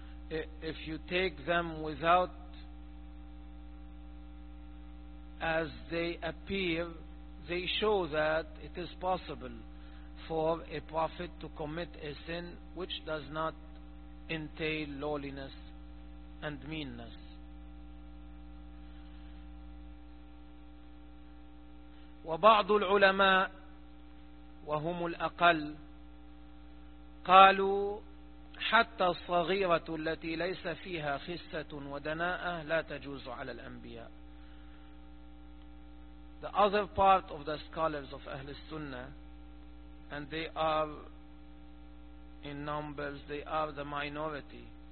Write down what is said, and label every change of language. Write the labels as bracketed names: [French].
[English] If you take them without as they appear, they show that it is possible for a prophet to commit a sin which does not entail lowliness and meanness. [Arabic] وبعض العلماء وهم الأقل قالوا حتى الصغيرة التي ليس فيها خسة ودناءة لا تجوز على الأنبياء. [English] The other part of the scholars of Ahl Sunnah, and they are in numbers, they are the minority,